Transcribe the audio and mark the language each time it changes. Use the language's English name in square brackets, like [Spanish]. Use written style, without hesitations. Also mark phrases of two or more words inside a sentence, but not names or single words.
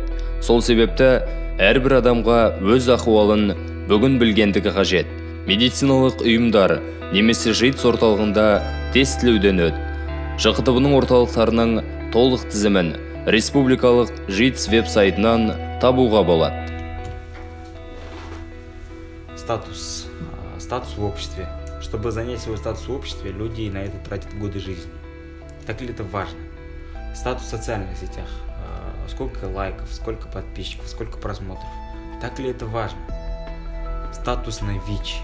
[Kazakh] Сол себепті әрбір адамға өз ахуалын бүгін білгендігі қажет. Медициналық ұйымдар немесе ЖИЦ орталығында тестілеуден өт. ЖХТБ-ның орталықтарының толық тізімін республикалық ЖИЦ веб-сайтынан табуға болады. [Russian] Статус в обществе. Чтобы занять свой статус в обществе, люди на это тратят годы жизни. Так ли это важно? Статус в социальных сетях. Сколько лайков, сколько подписчиков, сколько просмотров. Так ли это важно? Статус на ВИЧ.